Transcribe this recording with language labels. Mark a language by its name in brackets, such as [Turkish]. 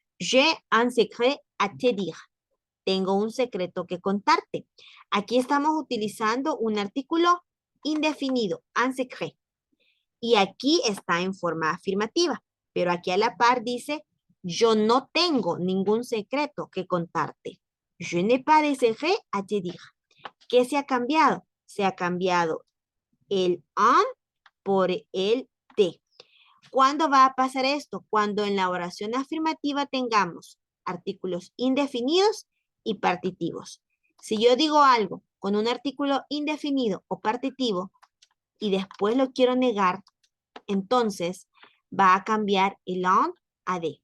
[French] J'ai un secret à te dire. [Spanish] Tengo un secreto que contarte. Aquí estamos utilizando un artículo indefinido, un secret. Y aquí está en forma afirmativa. Pero aquí a la par dice, yo no tengo ningún secreto que contarte. [French] Je n'ai pas de secret à te dire. [Spanish] ¿Qué se ha cambiado? Se ha cambiado el un por el te. ¿Cuándo va a pasar esto? Cuando en la oración afirmativa tengamos artículos indefinidos y partitivos. Si yo digo algo con un artículo indefinido o partitivo y después lo quiero negar, entonces va a cambiar el on a de.